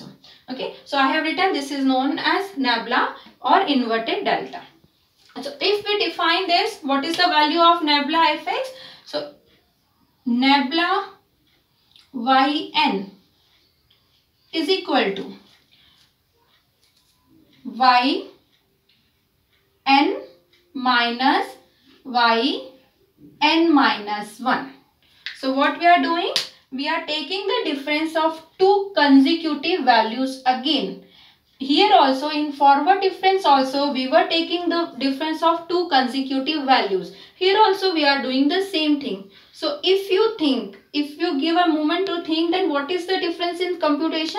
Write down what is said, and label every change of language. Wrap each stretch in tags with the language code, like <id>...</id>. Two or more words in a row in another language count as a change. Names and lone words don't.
<en>Okay, so I have written this is known as nabla or inverted delta. So if we define this, what is the value of nabla fx? So nabla yn is equal to yn minus yn minus 1. So what we are doing? We are taking the difference of two consecutive values again. Here also in forward difference also we were taking the difference of two consecutive values. Here also we are doing the same thing. So if you give a moment to think, then what is the difference in computation?</en>